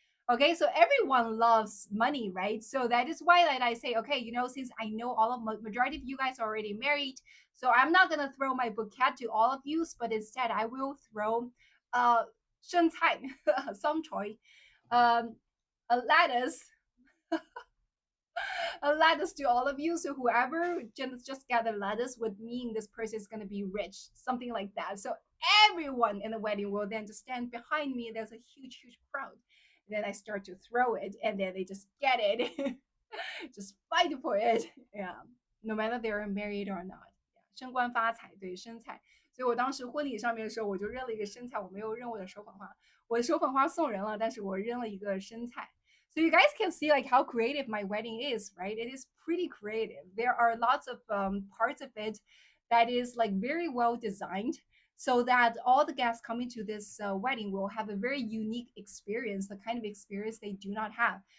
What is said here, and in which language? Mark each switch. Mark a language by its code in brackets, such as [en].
[en] Okay, so everyone loves money, right? So that is why that I say, okay, since I know all of majority of you guys are already married, so I'm not gonna throw my bouquet to all of you, but instead I will throw 生菜 some choy, a lettuce a lettuce to all of you. So whoever just got a lettuce would mean this person is going to be rich, something like that. So everyone in the wedding will then just stand behind me. There's a huge, huge crowd. And then I start to throw it, and then they just get it, just fight for it. Yeah, no matter they're married or not. [zh] 升官发财，对生菜。所以我当时婚礼上面的时候，我就扔了一个生菜，我没有扔我的手捧花，我的手捧花送人了，但是我扔了一个生菜。 [en] So you guys can see like how creative my wedding is, right? It is pretty creative. There are lots of parts of it that is like very well designed so that all the guests coming to this wedding will have a very unique experience, the kind of experience they do not have.